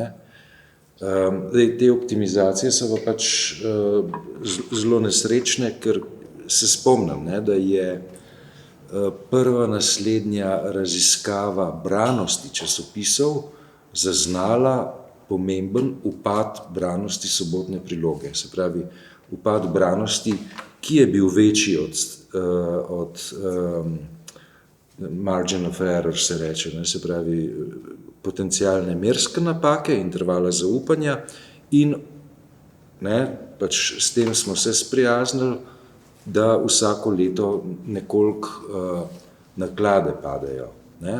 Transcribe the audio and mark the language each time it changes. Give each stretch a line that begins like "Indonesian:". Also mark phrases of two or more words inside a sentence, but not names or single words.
Slovenian: Te optimizacije so pa pač zelo nesrečne, ker se spomnim, ne, da je prva naslednja raziskava branosti časopisov zaznala pomemben upad branosti Sobotne priloge. Se pravi, upad branosti, ki je bil večji od
English: margin of error,
Slovenian: se reče, ne, se pravi, potencialne merske napake, intervala zaupanja in ne, pač s tem smo se sprijaznili, da vsako leto nekoliko naklade padejo. Ne.